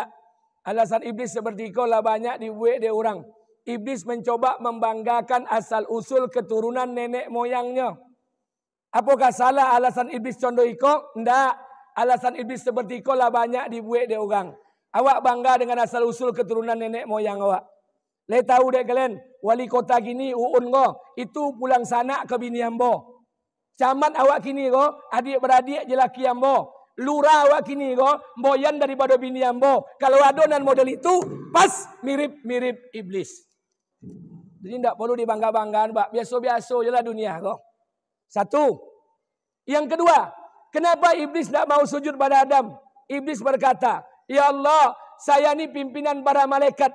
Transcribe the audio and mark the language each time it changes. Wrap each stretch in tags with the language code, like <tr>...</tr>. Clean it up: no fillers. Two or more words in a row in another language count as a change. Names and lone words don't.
<id>Alasan iblis seperti itu lah banyak dibuat dia orang. Iblis mencoba membanggakan asal usul keturunan nenek moyangnya. Apakah salah alasan iblis contoh itu? Tidak. Alasan iblis seperti itu lah banyak dibuat dia orang.</id> <min>Awak bangga dengan asal usul keturunan nenek moyang awak. Le tahu dek kalian, wali kota gini uun go, itu pulang sanak ke bini ambo. Camat awak kini go, adik-beradik jelaki ambo. Lurah awak kini go, boyan daripada bini ambo. Kalau adonan model itu, pas mirip-mirip iblis.</min> <id>Jadi tidak perlu dibangga-banggaan, Pak. Biasa-biasa je lah dunia go. Satu. Yang kedua, kenapa iblis tidak mau sujud pada Adam? Iblis berkata, ya Allah, saya ni pimpinan para malaikat.</id>